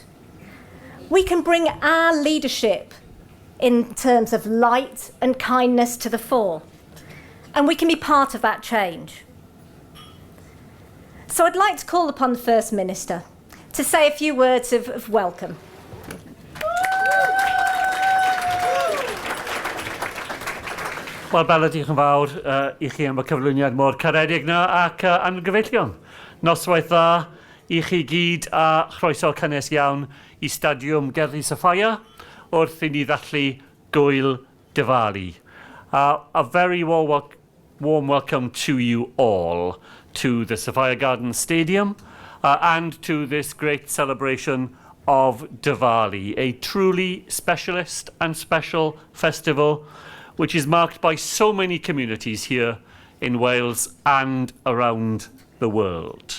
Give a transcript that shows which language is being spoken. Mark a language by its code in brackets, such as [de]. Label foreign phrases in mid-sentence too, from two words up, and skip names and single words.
[en] We can bring our leadership in terms of light and kindness to the fore, and we can be part of that change. So I'd like to call upon the First Minister to say a few words of welcome. [cy] Wel, Bela, diolch yn fawr I chi am y cyflwyniad mor caredig na ac angyfeillion. Noswaith dda I chi gyd a chroeso cynnes iawn I Stadiwm Gerddi Sophia wrth I ni ddathlu Gwyl Diwali. [en] A very warm welcome to you all to the Sophia Garden Stadium and to this great celebration of Diwali, a truly specialist and special festival which is marked by so many communities here in Wales and around the world.